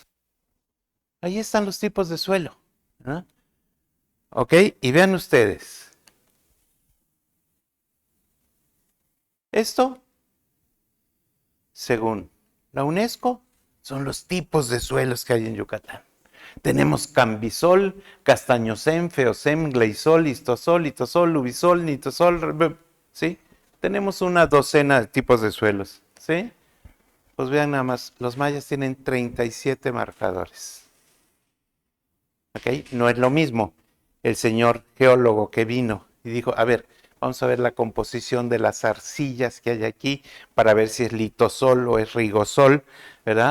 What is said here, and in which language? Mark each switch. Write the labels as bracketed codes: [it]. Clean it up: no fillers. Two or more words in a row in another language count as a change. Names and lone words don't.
[es] Ahí están los tipos de suelo, ¿verdad? Ok, y vean ustedes. Esto, según la UNESCO, son los tipos de suelos que hay en Yucatán. Tenemos cambisol, castañosem, feosem, gleisol, histosol, litosol, lubisol, nitosol, ¿sí? Tenemos una docena de tipos de suelos, ¿sí? Pues vean nada más, los mayas tienen 37 marcadores. ¿Ok? No es lo mismo el señor geólogo que vino y dijo, a ver, vamos a ver la composición de las arcillas que hay aquí para ver si es litosol o es rigosol, ¿verdad?